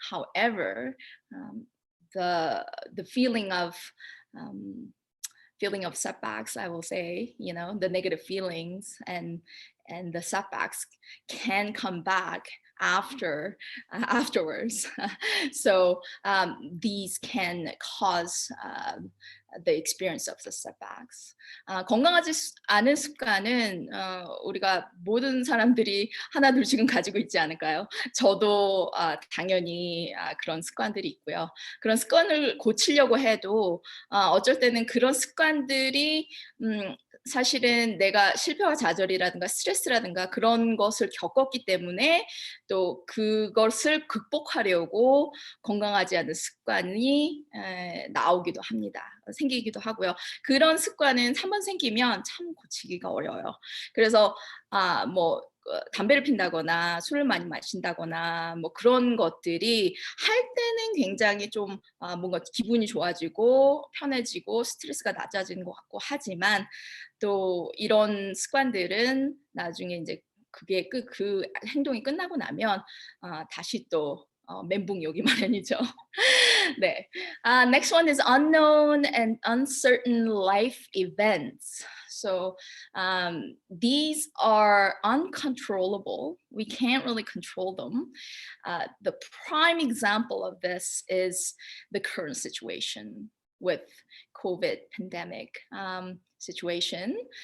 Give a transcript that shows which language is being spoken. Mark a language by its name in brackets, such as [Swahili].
[English] However, the feeling of setbacks, I will say, the negative feelings and the setbacks can come back afterwards. So these can cause the experience of the setbacks. [Korean] 건강하지 않은 습관은 우리가 모든 사람들이 하나 둘씩은 가지고 있지 않을까요? 저도 당연히 그런 습관들이 있고요. 그런 습관을 고치려고 해도 어쩔 때는 그런 습관들이 사실은 내가 실패와 좌절이라든가 스트레스라든가 그런 것을 겪었기 때문에 또 그것을 극복하려고 건강하지 않은 습관이 나오기도 합니다. 생기기도 하고요. 그런 습관은 한번 생기면 참 고치기가 어려워요. 그래서 뭐 담배를 핀다거나 술을 많이 마신다거나 뭐 그런 것들이 할 때는 굉장히 좀 뭔가 기분이 좋아지고 편해지고 스트레스가 낮아지는 것 같고 하지만 또 이런 습관들은 나중에 이제 그게 그 행동이 끝나고 나면 다시 또 멘붕이 오기 마련이죠. 네. [English] Next one is unknown and uncertain life events. So these are uncontrollable. We can't really control them. The prime example of this is the current situation with COVID pandemic situation.